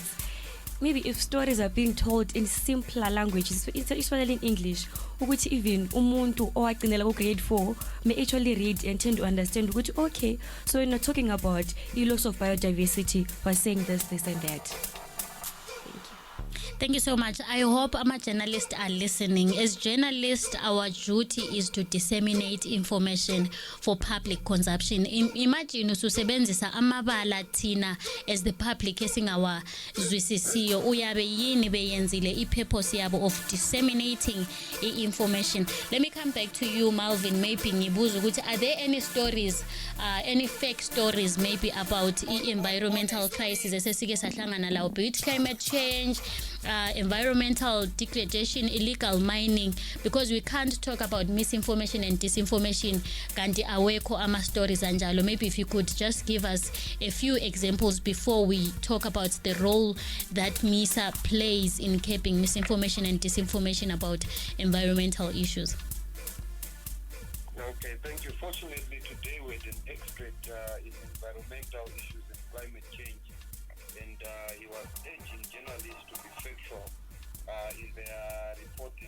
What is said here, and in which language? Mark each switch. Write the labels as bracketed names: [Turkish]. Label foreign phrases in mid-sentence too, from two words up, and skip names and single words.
[English] Maybe if stories are being told in simpler languages, especially in English, which even umuntu or grade 4 may actually read and tend to understand, which okay, so we're not talking about the loss of biodiversity, we're saying this and that. Thank you so much. I hope our journalists are listening. As journalists, our duty is to disseminate information for public consumption. [North Ndebele] Imagine usebenzisa amabala thina [English] as the public [North Ndebele] esingawazwisisiyo uyabe yini beyenzile i-purpose yabo [English] of disseminating information. Let me come back to you, Malvin. Maybe [North Ndebele] ngibuza ukuthi [English] are there any stories, any fake stories maybe about environmental crisis [North Ndebele] esesike sahlangana lawo, [English] be it climate change, environmental degradation, illegal mining, because we can't talk about misinformation and disinformation [North Ndebele] kanti awekho ama stories anjalo. [English] Maybe if you could just give us a few examples before we talk about the role that MISA plays in curbing misinformation and disinformation about environmental issues. Okay, thank you. Fortunately, today we had an expert in environmental issues and climate change, and he was urging journalists to be factual in their reporting.